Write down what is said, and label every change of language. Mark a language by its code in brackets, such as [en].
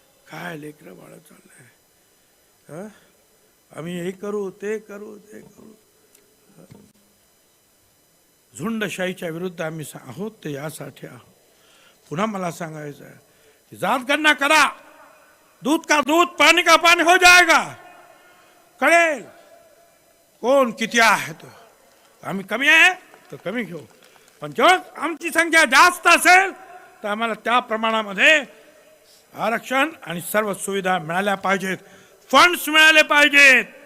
[mr] काय लेकरं बाळ चाललंय? आम्ही हे करू, ते करू, ते करू. झुंडशाहीच्या विरुद्ध आम्ही आहोत ते यासाठी आहोत. पुन्हा मला सांगायचं आहे, जातगणना करा. [hi] दूध का दूध, पाणी का पाणी हो जाएगा. [mr] कळेल कोण किती आहे. तो आम्ही कमी आहे तर कमी घेऊ, पण जेव्हा आमची संख्या जास्त असेल तर आम्हाला त्या प्रमाणामध्ये आरक्षण आणि सर्व सुविधा मिळाल्या पाहिजेत, फंड्स मिळाले पाहिजेत.